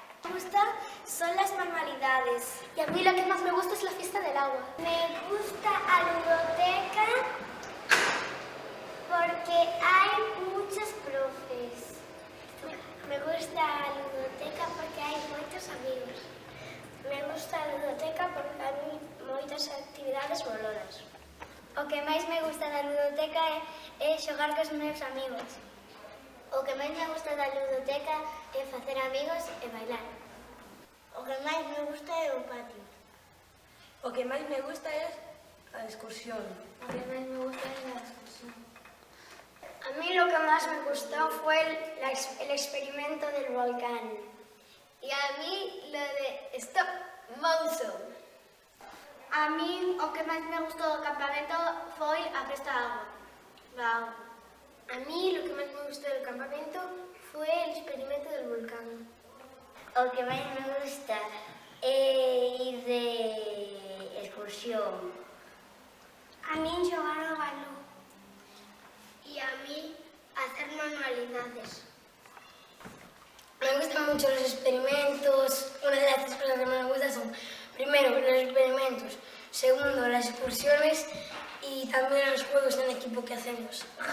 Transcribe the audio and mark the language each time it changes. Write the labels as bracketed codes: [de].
[es] Me gustan son las manualidades. Y a mí lo que más me gusta es la fiesta del agua. Me gusta la ludoteca porque hay muchos profes. Me gusta la ludoteca porque hay muchos amigos. [gl] Me gusta a ludoteca porque hai moitas actividades molonas. O que máis me gusta da ludoteca é xogar cos meus amigos. O que máis me gusta da ludoteca é facer amigos e bailar. O que máis me gusta é o patio. O que máis me gusta é a excursión. O que máis me gusta é a excursión. [es] A mí lo que más me gustó fue el experimento del volcán. Y a mí lo de stop motion. [gl] A mí o que máis me gustou do campamento foi a festa da agua. [es] A mí lo que más me gustó del campamento fue el experimento del volcán. [gl] O que máis me gusta é ir de excursión. A mí xogar ao balón. [es] Y a mí hacer manualidades. Me gustan mucho los experimentos. Una de las tres cosas que más me gustan son, primero, los experimentos, segundo, las excursiones y también los juegos en equipo que hacemos.